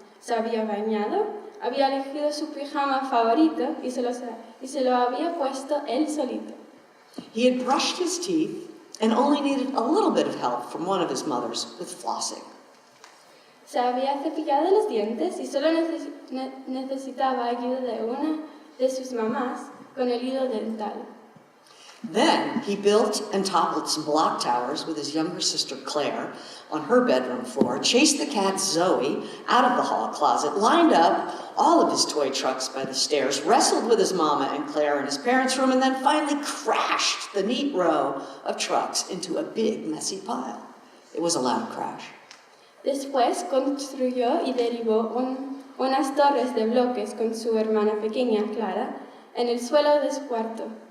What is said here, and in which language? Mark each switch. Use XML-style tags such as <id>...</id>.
<es>Se había bañado, había elegido su pijama favorito y se lo había puesto él solito.</es> <en>He had brushed his teeth and only needed a little bit of help from one of his mothers with flossing.</en> <es>Se había cepillado los dientes y solo necesitaba ayuda de una de sus mamás con el hilo dental.</es> <en>Then he built and toppled some block towers with his younger sister Claire on her bedroom floor, chased the cat Zoe out of the hall closet, lined up all of his toy trucks by the stairs, wrestled with his mama and Claire in his parents' room, and then finally crashed the neat row of trucks into a big, messy pile. It was a loud crash.</en> <es>Después construyó y derribó unas torres de bloques con su hermana pequeña, Clara, en el suelo de su cuarto.</es>